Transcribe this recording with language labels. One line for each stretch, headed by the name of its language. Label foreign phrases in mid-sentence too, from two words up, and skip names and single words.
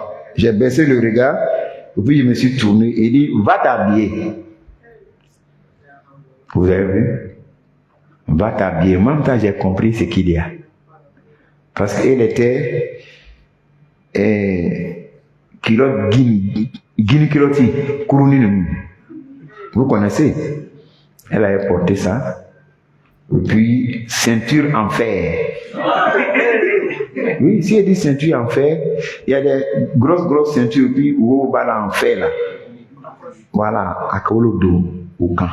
French: J'ai baissé le regard, Et puis je me suis tourné et il dit, va t'habiller. Vous avez vu? Va t'habiller. En même temps, j'ai compris ce qu'il y a. Parce qu'elle était culotte guine culotti, courouni. Vous connaissez? Elle avait porté ça. Et puis, ceinture en fer. Oui, si elle dit ceinture en fer, il y a des grosses ceintures, puis où on va en fer là. Voilà, à Kaolo do, au camp.